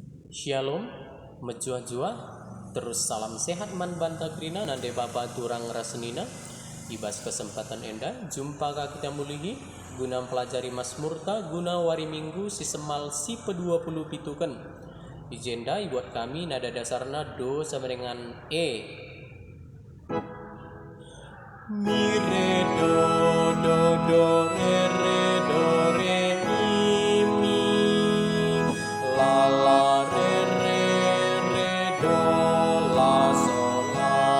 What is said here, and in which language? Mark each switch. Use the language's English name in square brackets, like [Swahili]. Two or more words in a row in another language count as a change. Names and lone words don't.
[Batak Karo] Shalom, menjua-jua, terus salam sehat man banta krina nande bapa turang rasenina. Ibas kesempatan enda, jumpa kita mulihi guna pelajari Mazmurta guna wari minggu si semal si pe-20 pituken. Ijenda buat kami nada dasarna do [Indonesian] sama dengan E. Mi re do do do re re do re mi la la re re re do la sol la